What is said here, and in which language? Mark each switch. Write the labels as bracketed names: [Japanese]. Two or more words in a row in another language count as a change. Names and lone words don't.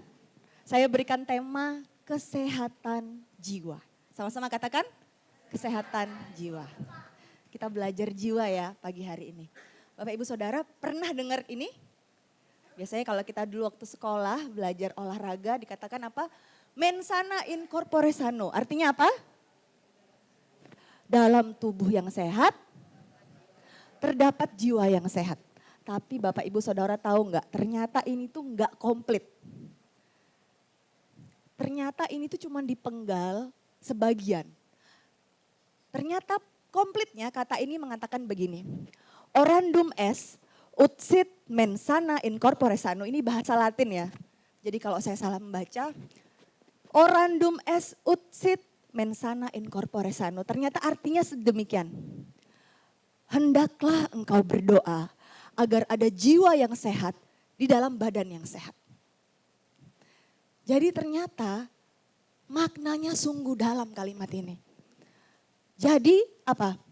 [Indonesian] Saya berikan tema kesehatan jiwa. Sama-sama katakan kesehatan jiwa. Kita belajar jiwa ya pagi hari ini. Bapak Ibu Saudara pernah dengar ini? Biasanya kalau kita dulu waktu sekolah belajar olahraga dikatakan apa? [Latin] Mens sana in corpore sano. [Indonesian] Artinya apa? Dalam tubuh yang sehat terdapat jiwa yang sehat. Tapi Bapak Ibu Saudara tahu nggak? Ternyata ini tuh nggak komplit. Ternyata ini tuh cuma dipenggal sebagian. Ternyata komplitnya kata ini mengatakan begini. [Latin] Orandum est ut sit mens sana in corpore sano. [Indonesian] Ini bahasa Latin ya. Jadi kalau saya salah membaca. [Latin] Orandum est ut sit mens sana in corpore sano. [Indonesian] Ternyata artinya sedemikian. Hendaklah engkau berdoa agar ada jiwa yang sehat di dalam badan yang sehat. Jadi ternyata maknanya sungguh dalam kalimat ini. Jadi apa?